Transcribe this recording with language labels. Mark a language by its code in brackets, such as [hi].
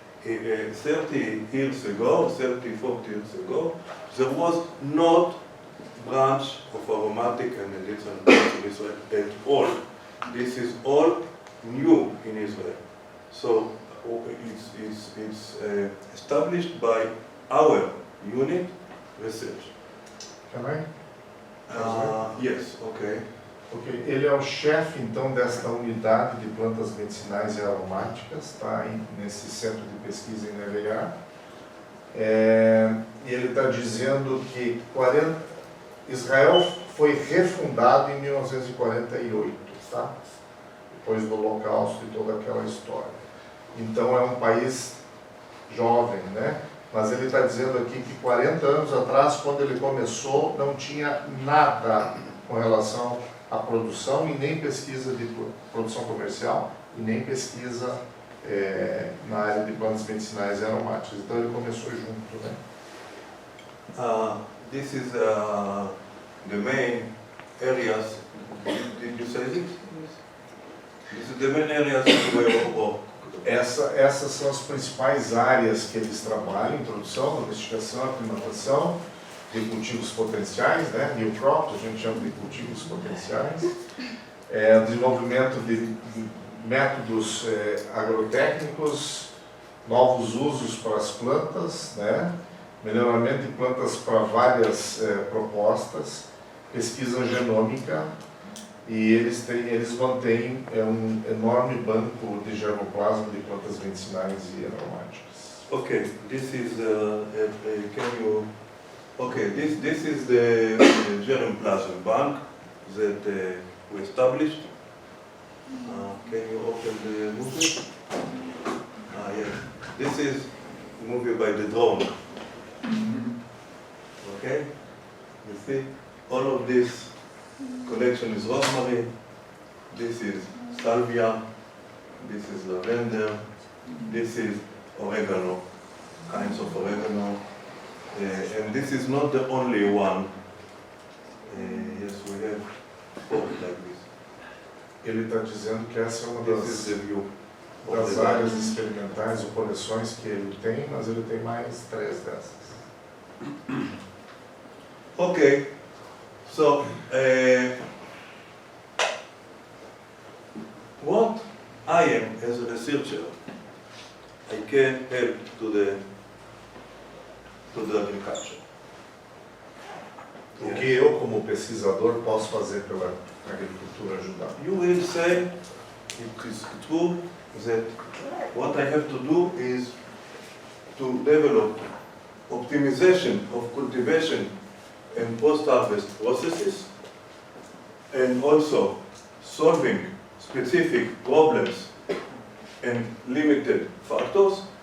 [en] 30 years ago, 30, 40 years ago, there was not branch of aromatic and medicinal plants in Israel at all. This is all new in Israel. So it's established by our unit research. Can I? Yes, okay. [pt] Ok, ele é o chefe, então, desta unidade de plantas medicinais e aromáticas, tá? Nesse centro de pesquisa em Newe. E ele está dizendo que Israel foi refundado em 1948, tá? Depois do Holocausto e toda aquela história. Então é um país jovem, né? Mas ele está dizendo aqui que 40 anos atrás, quando ele começou, não tinha nada com relação à produção e nem pesquisa de produção comercial e nem pesquisa na área de plantas medicinais e aromáticas. Então ele começou junto, né? [en] This is the main areas. Did you say it? This is the main areas where we work [pt] Essas são as principais áreas que eles trabalham: introdução, domesticação, aclimatação, de cultivos potenciais, né? [en] New crops, [pt] a gente chama de cultivos potenciais, desenvolvimento de métodos agrotécnicos, novos usos para as plantas, né? Melhoramento de plantas para várias propostas, pesquisa genômica, e eles mantêm um enorme banco de germoplasma de plantas medicinais e aromáticas. [en] Okay, this is can you? Okay, this is the germplasm bank that we established. Can you open the movie? Yes. This is movie by the drone. Okay, you see, all of this collection is rosemary. This is salvia. This is lavender. This is oregano, kinds of oregano. And this is not the only one. Yes, we have four like this. [pt] Ele está dizendo que essa é uma [en] This is the view of [pt] das [en] the [pt] áreas [en] garden. [pt] experimentais ou coleções que ele tem, mas ele tem mais 3 dessas. [en] Okay, so what I am as a researcher, I can help to the agriculture. [pt] O que eu, como pesquisador, posso fazer pela agricultura ajudar? [en] You will say it is true that what I have to do is to develop optimization of cultivation and post-harvest processes, and also solving specific problems and limited factors.